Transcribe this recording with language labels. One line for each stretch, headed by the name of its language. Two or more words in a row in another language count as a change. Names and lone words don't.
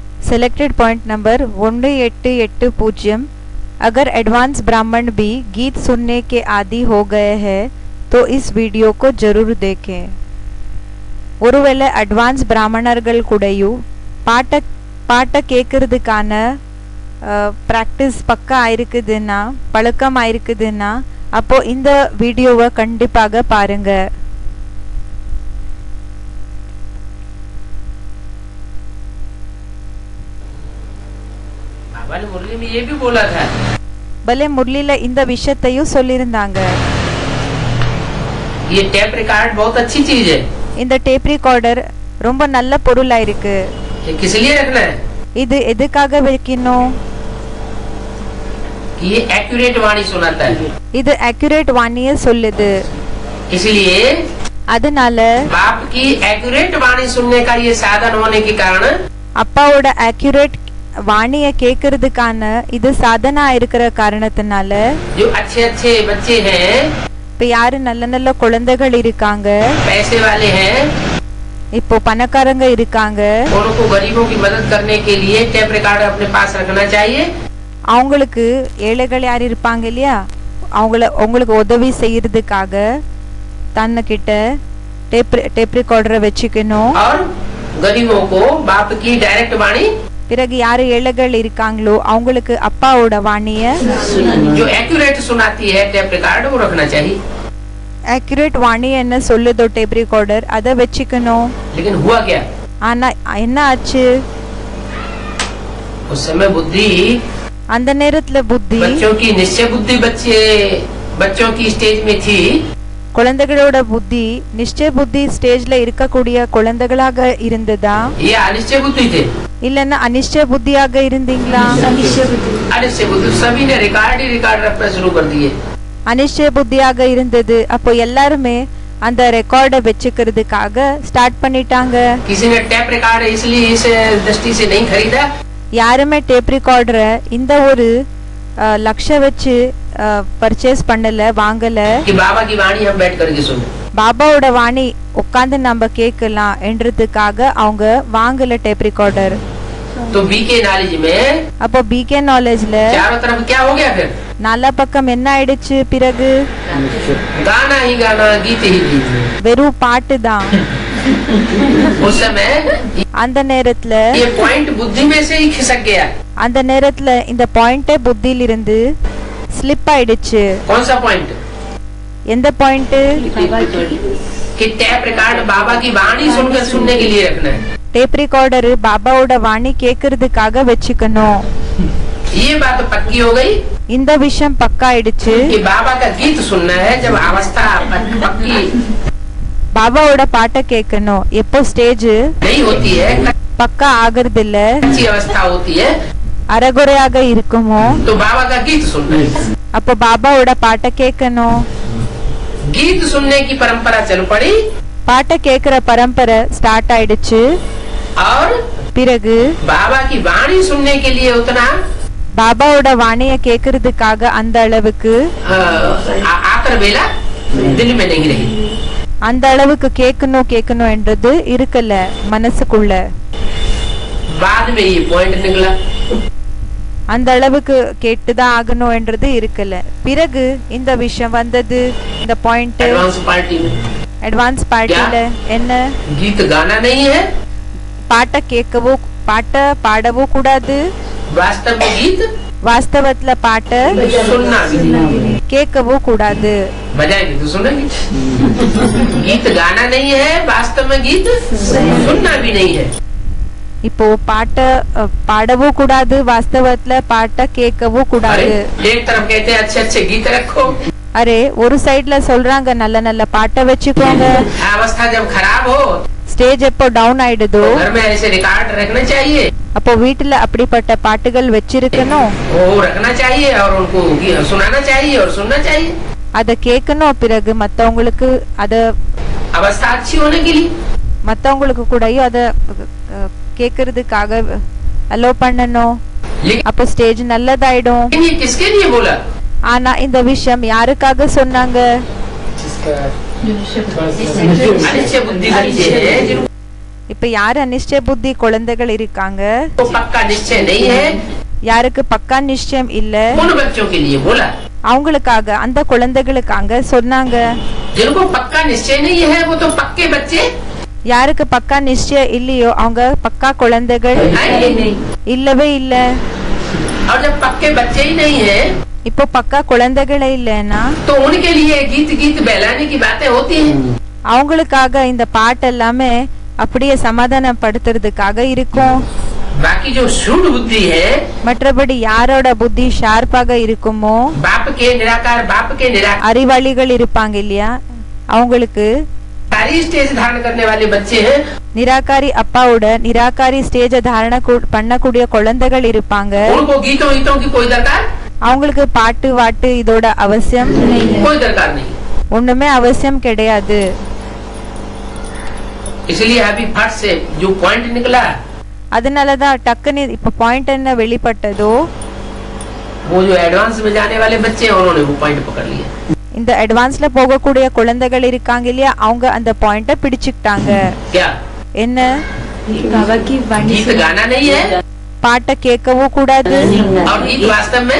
English: Selected point number 1880।
Hindi: अगर एडवांस ब्राह्मण भी गीत सुनने के आदी हो गए हैं तो इस वीडियो को जरूर देखें।
Tamil: ஒருவேளை அட்வான்ஸ் பிராமணர்கள் கூடயு பாட்ட கேட்கறதுக்கான ப்ராக்டிஸ் பக்கா ஆயிருக்குதுன்னா பழக்கம் ஆயிருக்குதுன்னா அப்போ இந்த வீடியோவை கண்டிப்பாக பாருங்க।
Hindi: मुरली में ये भी बोला था।
Tamil: भले मुरलीला இந்த விஷயத்தையும் சொல்லிருந்தாங்க।
Hindi: ये टेप रिकॉर्ड बहुत अच्छी चीज है।
Tamil: இந்த டேப் ரெக்கார்டர் ரொம்ப நல்ல பொருளா இருக்கு।
Hindi: ये किस लिए रखना है?
Tamil: இது எதுக்காக வைக்கணும்?
Hindi: कि ये एक्यूरेट वाणी सुनाता है।
Tamil: இது एक्यूरेट वाणिயை சொல்லுது।
Hindi: इसलिए
Tamil: அதனால
Hindi: बाप की एक्यूरेट वाणी सुनने का ये साधन होने के कारण
Tamil: அப்பாவோட एक्यूरेट வாணியை கேட்கறதுக்கான இது சாதனா இருக்கிற காரணத்தினால
Hindi: जो अच्छे अच्छे बच्चे हैं,
Tamil: இப்ப யாரு நல்ல நல்ல குழந்தைகள் இருக்காங்க,
Hindi: पैसे वाले हैं,
Tamil: இப்போ பணக்காரங்க இருக்காங்க,
Hindi: उनको गरीबों की मदद करने के लिए टेप रिकॉर्ड अपने पास रखना चाहिए।
Tamil: அவங்களுக்கு ஏழைகள் யார் இருப்பாங்க இல்லையா, உங்களுக்கு உதவி செய்யறதுக்காக தன்கிட்ட டேப் ரெக்கார்டரை வச்சுக்கணும்।
Hindi: और गरीबों को बाप की डायरेक्ट वाणी,
Tamil: பிறகு யாரு ஏழைகள் இருக்காங்களோ அவங்களுக்கு அப்பாவோட வாணிய
Hindi: जो एक्यूरेट सुनाती है टेप रिकॉर्ड, वो रखना चाहिए। एक्यूरेट वाणी
Tamil: என்ன சொல்லுதோ டேப் ரெக்கார்டர் அத வெச்சுக்கணும்।
Hindi: लेकिन हुआ क्या?
Tamil: ஆனா என்ன ஆச்சு?
Hindi: उस समय बुद्धि,
Tamil: அந்த நேரத்துல புத்தி
Hindi: बच्चों की निश्चय बुद्धि बच्चों की स्टेज में थी।
Tamil: குழந்தைகளோட புத்தி நிச்சய புத்தி ஸ்டேஜ்ல இருக்கக்கூடிய குழந்தைகளாக இருந்ததா,
Hindi: ये अनिश्चय बुद्धि थे,
Tamil: இல்லன்னா அனிஷ்ட புத்தியாக இருந்தீங்களா?
Hindi: अनिश्चय बुद्धि, सभी ने रिकॉर्ड रखना शुरू कर दिए।
Tamil: அனிஷ்ட புத்தியாக இருந்தது। அப்போ எல்லாருமே அந்த ரெக்கார்டை வெச்சுக்கிறதுக்காக ஸ்டார்ட் பண்ணிட்டாங்க।
Hindi: किसी ने टेप रिकॉर्ड इसलिए इस दृष्टि से नहीं खरीदा,
Tamil: யாருமே டேப் ரெக்கார்டரை இந்த ஒரு லட்சியம் வச்சு பர்ச்சேஸ் பண்ணல, வாங்கல।
Hindi: कि बाबा की वाणी हम बैठ करके सुने,
Tamil: பாபாவோட வாணி உட்கார்ந்து நம்ம கேட்கலாம் என்றதுக்காக அவங்க வாங்கல டேப் ரெக்கார்டர்।
Hindi: तो बीके नॉलेज में,
Tamil: அப்போ பிகே நாலேஜ்ல
Hindi: चारों तरफ क्या हो गया? फिर
Tamil: நாலா பக்கம் என்ன ஆயிடுச்சு? பிறகு
Hindi: गाना ही गाना, गीत ही गीत,
Tamil: வெறும் பாட்டு தான்।
Hindi: उस समय
Tamil: அந்த நேரத்துல
Hindi: ये पॉइंट बुद्धि में से ही खिसक गया।
Tamil: அந்த நேரத்துல இந்த பாயிண்டே புத்தியில இருந்து ஸ்லிப் ஆயிடுச்சு।
Hindi: कौन सा पॉइंट?
Tamil: எந்த பாயிண்ட்?
Hindi: कि टैप रिकॉर्ड बाबा की वाणी सुनकर सुनने के लिए रखना है।
Tamil: டேப் ரெக்கார்டர் பாபாவோட வாணி கேக்குறதுக்காக வெச்சுக்கணும்।
Hindi: ये बात पक्की हो गई
Tamil: இந்த விஷயம் பக்கா ஆயிடுச்சு।
Hindi: कि बाबा का गीत सुनना है जब अवस्था पक्की
Tamil: பாபாவோட பாட்ட கேட்கணும் எப்போ ஸ்டேஜ்
Hindi: नहीं होती है,
Tamil: பக்கா ஆகிறது இல்ல,
Hindi: अच्छी अवस्था होती है,
Tamil: அறகுறையாக இருக்குமோ,
Hindi: तो बाबा का गीत सुनना है।
Tamil: அப்போ பாபாவோட பாட்ட கேட்கணும்।
Hindi: गीत सुनने की परंपरा चल पड़ी
Tamil: பாட்ட கேக்குற பரம்பரை ஸ்டார்ட் ஆயிடுச்சு।
Hindi: और
Tamil: பிறகு
Hindi: बाबा की वाणी सुनने के लिए उतना
Tamil: பாபாவோட வாணிய கேக்குறதுக்காக அந்த அளவுக்கு
Hindi: आकर बेला दिल में नहीं रही।
Tamil: அந்த அளவுக்கு கேட்கணும் என்றது இருக்கல மனசுக்குள்ள।
Hindi: बाद में ये पॉइंट निकला,
Tamil: அந்த அளவுக்கு கேட்டுதான் ஆகணும் என்றது இருக்கல। பிறகு இந்த விஷயம் வந்தது, இந்த பாயிண்ட்
Hindi: एडवांस पार्टी में।
Tamil: அட்வான்ஸ் பார்ட்டில என்ன?
Hindi: गीत गाना नहीं है,
Tamil: பாட்ட பாடவோ கூடாது,
Hindi: वास्तव में गीत
Tamil: வாஸ்தவத்துல பாட்ட
Hindi: सुनना भी नहीं,
Tamil: கேட்கவோ கூடாது।
Hindi: बजाएंगे तो सुनेंगे। गीत गाना नहीं है, वास्तव में गीत सुनना भी नहीं है।
Tamil: இப்போ பாட்ட பாடவோ கூடாது, வாஸ்தவத்துல பாட்ட கேட்கவோ கூடாது।
Hindi: एक तरफ कहते हैं अच्छे अच्छे गीत रखो,
Tamil: அரே ஒரு சைடுல சொல்றாங்க நல்ல நல்ல பாட்ட வச்சுக்கோங்க,
Hindi: अवस्था जब खराब हो
Tamil: ஸ்டேஜ் எப்போ டவுன் ஆயிடுதோ
Hindi: घर में ऐसे रिकॉर्ड रखना चाहिए,
Tamil: அப்போ வீட்டுல அப்படிப்பட்ட பாட்டுகள் வச்சிருக்கணும்,
Hindi: वो रखना चाहिए और उनको सुनाना चाहिए और सुनना चाहिए।
Tamil: அத கேட்கணும்। பிறகு மத்தவங்களுக்கு அத
Hindi: अवस्था अच्छी होने के लिए
Tamil: மத்தவங்களுக்கு கூடயும் அத கேக்குறதுக்காக அலோ பண்ணணும், அப்போ ஸ்டேஜ் நல்லதாயிடும்।
Hindi: ये किसके लिए बोला?
Tamil: ஆனா இந்த விஷயம் யாருக்காக சொன்னாங்க?
Hindi: अनिश्चय बुद्धि बच्चे हैं
Tamil: இப்ப யார் அநிச்சய புத்தி குழந்தைகள் இருக்காங்க,
Hindi: तो पक्का निश्चय नहीं है,
Tamil: யாருக்கு பக்கா நிச்சயம் இல்ல,
Hindi: उन बच्चों के लिए बोला,
Tamil: அவங்களுக்காக அந்த குழந்தைகளுக்காக சொன்னாங்க.
Hindi: जिनको पक्का निश्चय नहीं है वो तो पक्के बच्चे
Tamil: யாருக்கு பக்கா நிச்சயம் இல்லையோ அவங்க பக்கா குழந்தைகள் இல்லவே இல்ல.
Hindi: और जब पक्के बच्चे ही नहीं है
Tamil: இப்போ பக்கா குழந்தைகளே இல்லைன்னா
Hindi: तो उनके लिए गीत गीत बहलाने की बातें होती हैं।
Tamil: அவங்களுக்காக இந்த பாட்டு எல்லாமே அப்படியே சமாதானப்படுத்துறதுக்காக இருக்கும்.
Hindi: बाकी जो शूड बुद्धि है,
Tamil: மற்றபடி யாரோட புத்தி ஷார்ப்பாக இருக்குமோ,
Hindi: बाप के निराकार
Tamil: அறிவாளிகள் இருப்பாங்க இல்லையா, அவங்களுக்கு
Hindi: सारी स्टेज धारण करने वाले बच्चे हैं,
Tamil: நிராகாரி அப்பாவோட நிராகாரி ஸ்டேஜ தாரண பண்ணக்கூடிய குழந்தைகள் இருப்பாங்க.
Hindi: उनको गीतों गीतों की कोई दरकार,
Tamil: அவங்களுக்கு பாட்டு வாட்டு இதோட அவசியம்
Hindi: कोई दरकार नहीं,
Tamil: ஒண்ணுமே அவசியம் கிடையாது.
Hindi: इसलिए अभी फट से जो पॉइंट निकला,
Tamil: அதனாலதான் டக்குன்னு இப்ப பாயிண்ட் என்ன வெளிப்பட்டதோ,
Hindi: वो जो एडवांस में जाने वाले बच्चे हैं उन्होंने वो पॉइंट पकड़ लिया।
Tamil: இந்த அட்வான்ஸ்ல போகக்கூடிய குழந்தைகள் இருக்காங்க இல்லையா, அவங்க அந்த பாயிண்ட பிடிச்சுக்கிட்டாங்க.
Hindi: क्या
Tamil: என்ன,
Hindi: गीत गाना नहीं है
Tamil: பாட்டை கேட்கவும் கூடாது,
Hindi: और गीत वास्तव में